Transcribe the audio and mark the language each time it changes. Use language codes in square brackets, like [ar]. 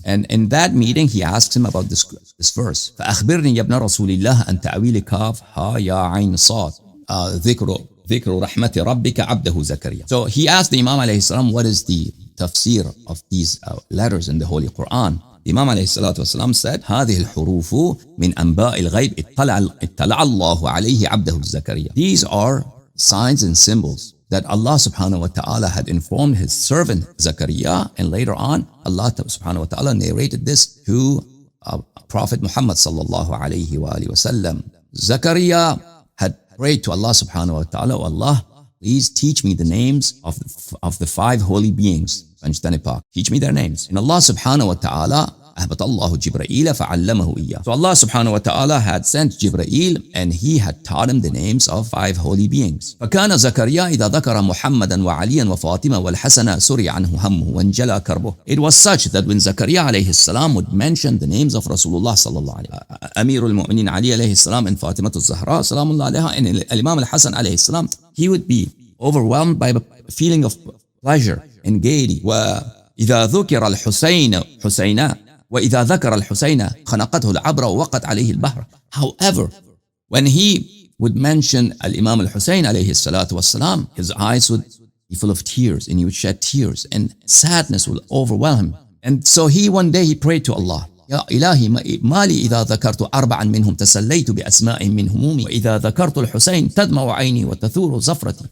[en] And in that meeting, he asks him about this verse. [ar] فَأَخْبِرْنِي يَا ابْنَ رَسُولِ اللَّهِ أَنْ تَأْوِيلِ كَافْ هَا يَا عَيْنِ صَادٍ ذِكْرُ رَحْمَةِ رَبِّكَ عَبْدَهُ زَكَرِيَّا. [en] So he asked the Imam alayhi salam, what is the tafsir of these letters in the Holy Quran? The Imam alayhi salatu wasalam said, [ar] هذه الحروف من أنباء الغيب اطلع الله عليه عبده زكريا. [en] These are signs and symbols that Allah subhanahu wa ta'ala had informed his servant Zakaria, and later on Allah subhanahu wa ta'ala narrated this to Prophet Muhammad sallallahu alayhi wa sallam. Zakaria had prayed to Allah subhanahu wa ta'ala, oh Allah, please teach me the names of the 5 holy beings. Teach me their names. And Allah subhanahu wa ta'ala [ar] أهبط الله جبرائيل فعلمه إياه. [en] So Allah subhanahu wa ta'ala had sent Jibreel, and he had taught him the names of 5 holy beings. [ar] فكان زكريا إذا ذكر محمدا وعليا وفاطمة والحسن سري عنه همه وانجلى كربه. [en] It was such that when Zakaria alayhi salam would mention the names of Rasulullah sallallahu alayhi Amirul Mu'minin Ali alayhi salam and Fatimah Zahra salamullah alayha and Imam al-Hassan alayhi salam, he would be overwhelmed by a feeling of pleasure and gaiety. [ar] وإذا ذكر الحسين حسينا وإذا ذكر الحسين خنقته العبرة ووقت عليه البحر. [en] However, when he would mention Al-Imam al-Hussein alayhi salatu wassalam, his eyes would be full of tears, and he would shed tears, and sadness would overwhelm him. And so one day he prayed to Allah, [ar] يا إلهي ما لي إذا ذكرت 4 منهم تسليت بأسماء من همومي وإذا ذكرت الحسين تدمع عيني وتثور زفرتي.